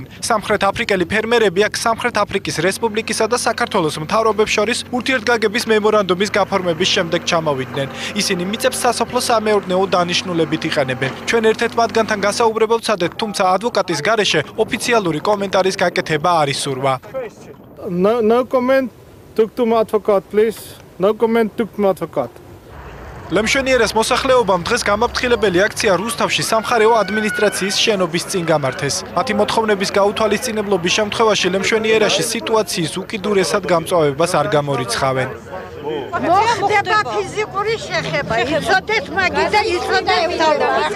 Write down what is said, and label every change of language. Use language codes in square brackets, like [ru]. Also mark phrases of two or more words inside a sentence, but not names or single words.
[ka] სამხრეთ აფრიკელი ფერმერები აქ სამხრეთ აფრიკის რესპუბლიკისა და საქართველოს მთავრობებს შორის ურთიერთგაგების მემორანდუმის გაფორმების შემდეგ ჩამოვიდნენ. ისინი მიწებს სასოფლო-სამეურნეო დანიშნულებით იყენებენ. ჩვენ ერთ-ერთ მათგანთან გასაუბრებელ ვცადეთ, თუმცა ადვოკატის გარეშე ოფიციალური კომენტარის გაკეთება არ ისურვა. [en] No comment, talk to my advocate, please. No comment, talk to my advocate. [ka] ლემშვენიერას მოსახლეობამ დღეს გამაფრთხილებელი აქცია რუსთავში სამხარეო ადმინისტრაციის შენობის წინ გამართეს. მათი მოთხოვნების გაუთვალისწინებლობის შემთხვევაში ლემშვენიერაში სიტუაციის უკიდურესად გამწვავებას არ გამორიცხავენ. მოხდება ფიზიკური შეხება, იცოდეთ მაგი და იცოდეთ მთავრობა.